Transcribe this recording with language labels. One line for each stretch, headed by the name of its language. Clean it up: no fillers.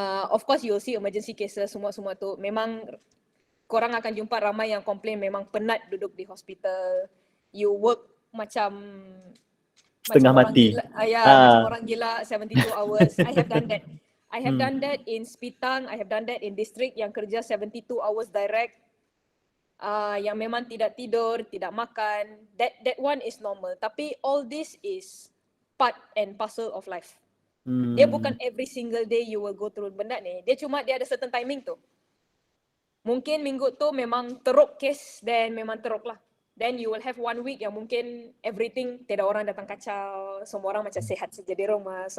English: Of course you will see emergency cases
Malay: semua tu. Memang korang akan jumpa ramai yang komplain memang penat duduk di hospital.
English: You work
Malay: macam setengah mati. Macam orang gila
English: 72 hours. I have done that. I have done that in Spitang, I have done that in district
Malay: yang kerja
English: 72 hours direct.
Malay: Yang memang tidak tidur, tidak makan.
English: That one is normal.
Malay: Tapi
English: all this is part and parcel of life.
Malay: Dia bukan
English: every single day you will go through
Malay: benda ni. Dia ada
English: certain timing tu.
Malay: Mungkin minggu tu memang teruk case, then memang teruk lah.
English: Then you will have 1 week
Malay: yang mungkin everything, tiada orang datang kacau, semua orang macam sehat saja di rumah.